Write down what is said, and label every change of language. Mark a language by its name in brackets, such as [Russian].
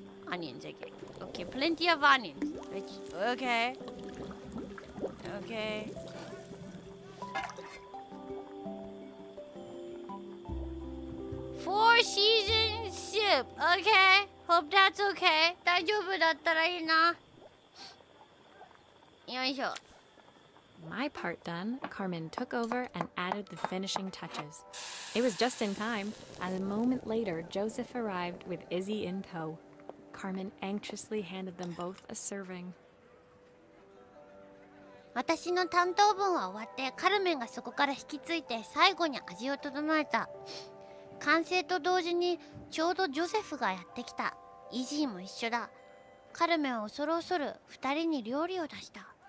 [English] Onions, okay. Okay, plenty of onions. Okay. Okay. Four seasons soup. Okay. Hope that's okay. [Japanese] 大丈夫だったらいいな。よいしょ。 [English] My part done, Carmen took over and added the finishing touches. It was just in time, as a moment later, Joseph arrived with Izzy in tow. Carmen anxiously handed them both a serving. [Japanese] 私の担当分は終わって、カルメンがそこから引き継いで最後に味を整えた。完成と同時にちょうどジョセフがやってきた。イジーも一緒だ。カルメンは恐る恐る2人に料理を出した。